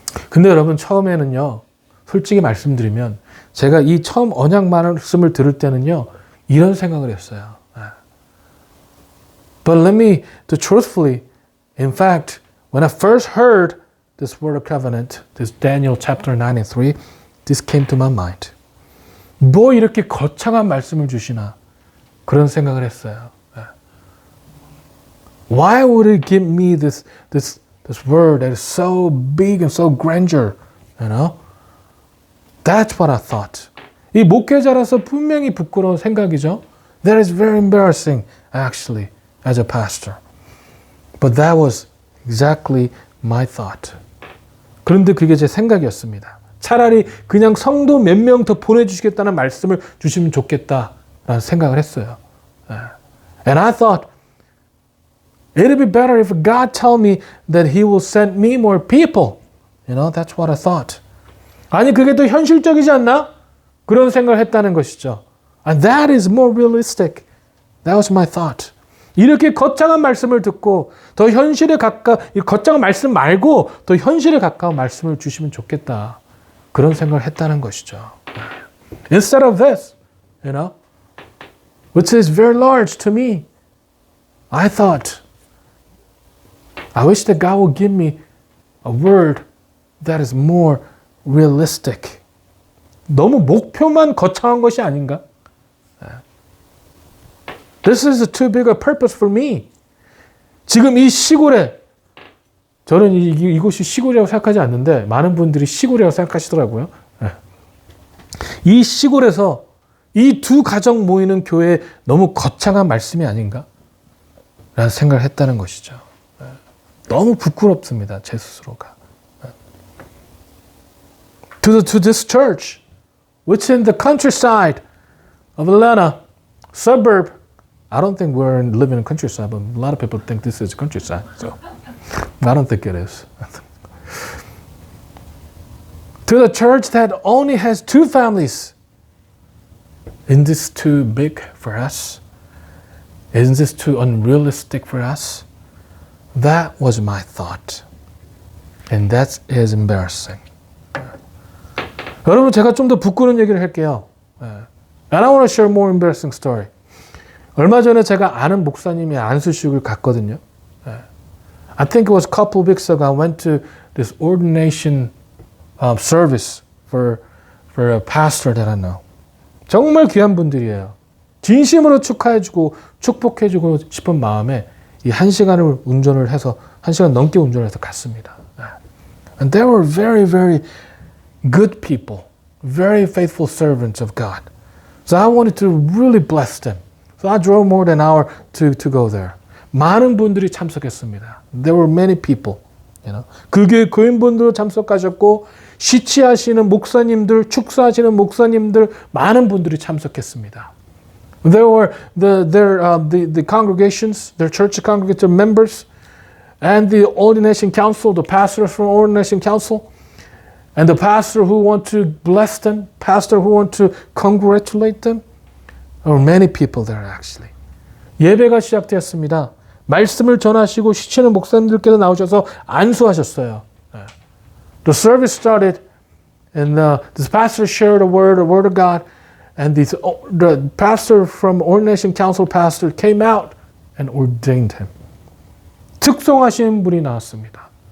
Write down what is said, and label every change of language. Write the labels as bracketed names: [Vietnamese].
[Korean] 근데 여러분, 처음에는요, 솔직히 말씀드리면 제가 이 처음 언약 말씀을 들을 때는요, 이런 생각을 했어요. [English] But let me, truthfully, in fact, when I first heard this word of covenant, this Daniel chapter 9 and 3, this came to my mind. [Korean] 뭐 이렇게 거창한 말씀을 주시나 그런 생각을 했어요. [English] Why would He give me this word that is so big and so grandeur? You know? That's what I thought. [Korean] 이 목회자라서 분명히 부끄러운 생각이죠. [English] That is very embarrassing, actually, as a pastor. But that was exactly my thought. [Korean] 그런데 그게 제 생각이었습니다. 차라리 그냥 성도 몇 명 더 보내주시겠다는 말씀을 주시면 좋겠다라는 라는 생각을 했어요. [English] And I thought, it'd be better if God tell me that He will send me more people. You know, that's what I thought. [Korean] 아니, 그게 더 현실적이지 않나? 그런 생각을 했다는 것이죠. [English] And that is more realistic. That was my thought. [Korean] 이렇게 거창한 말씀을 듣고 더 현실에 이 거창한 말씀 말고 더 현실에 가까운 말씀을 주시면 좋겠다. 그런 생각을 했다는 것이죠. [English] Instead of this, you know, which is very large to me, I thought, I wish that God will give me a word that is more realistic. [Korean] 너무 목표만 거창한 것이 아닌가? [English] This is too big a purpose for me. [Korean] 지금 이 시골에, 저는 이곳이 시골이라고 생각하지 않는데 많은 분들이 시골이라고 생각하시더라고요. 이 시골에서 이 두 가정 모이는 교회에 너무 거창한 말씀이 아닌가? 라는 생각을 했다는 것이죠. 너무 부끄럽습니다. 제 스스로가. [English] To this church, which is in the countryside of Atlanta, suburb. I don't think we're living in countryside, but a lot of people think this is countryside. So I don't think it is. To the church that only has 2 families. Isn't this too big for us? Isn't this too unrealistic for us? That was my thought. And that is embarrassing. [Korean] 여러분, 제가 좀 더 부끄러운 얘기를 할게요. [English] And I want to share more embarrassing story. [Korean] 얼마 전에 제가 아는 목사님이 안수식을 갔거든요. [English] I think it was a couple of weeks ago. I went to this ordination service for a pastor that I know. [Korean] 정말 귀한 분들이에요. 진심으로 축하해주고 축복해주고 싶은 마음에 이 1시간을 운전을 해서 1시간 넘게 운전을 해서 갔습니다. [English] And they were very, very good people, very faithful servants of God. So I wanted to really bless them. So I drove more than an hour to go there. [Korean] 많은 분들이 참석했습니다. [English] There were many people. You know. [Korean] 그 교회 교인분들도 참석하셨고 시치하시는 목사님들, 축사하시는 목사님들 많은 분들이 참석했습니다. [English] There were the congregations, their church congregation members, and the ordination council, the pastors from ordination council, and the pastor who want to bless them, pastor who want to congratulate them. There were many people there actually. [Korean] 예배가 시작되었습니다. 말씀을 전하시고 시치는 목사님들께서 나오셔서 안수하셨어요. [English] The service started, and this pastor shared a word of God, and the pastor from ordination council pastor came out and ordained him. [Korean] 특송하신 분이 나왔습니다.